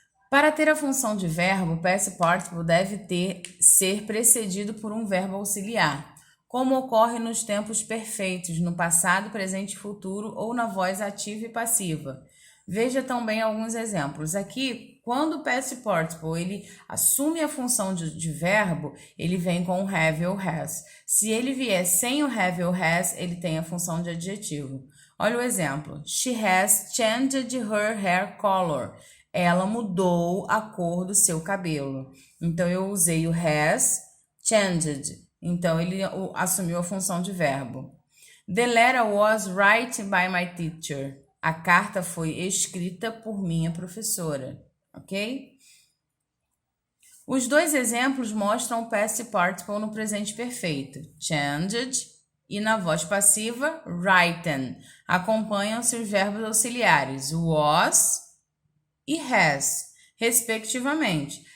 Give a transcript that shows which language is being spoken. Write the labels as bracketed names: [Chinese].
[Portuguese] Para ter a função de verbo, o past participle deve ser precedido por um verbo auxiliar, como ocorre nos tempos perfeitos, no passado, presente e futuro, ou na voz ativa e passiva. Veja também alguns exemplos. Aqui, quando o past participle ele assume a função de verbo, ele vem com o have ou has. Se ele vier sem o have ou has, ele tem a função de adjetivo. Olha o exemplo. [English] She has changed her hair color. [Portuguese] Ela mudou a cor do seu cabelo. Então, eu usei o [English] has changed. [Portuguese] Então, ele assumiu a função de verbo. [English] The letter was written by my teacher. [Portuguese] A carta foi escrita por minha professora, ok? Os dois exemplos mostram o past participle no presente perfeito, changed, e na voz passiva, written. Acompanham-se os verbos auxiliares, was e has, respectivamente.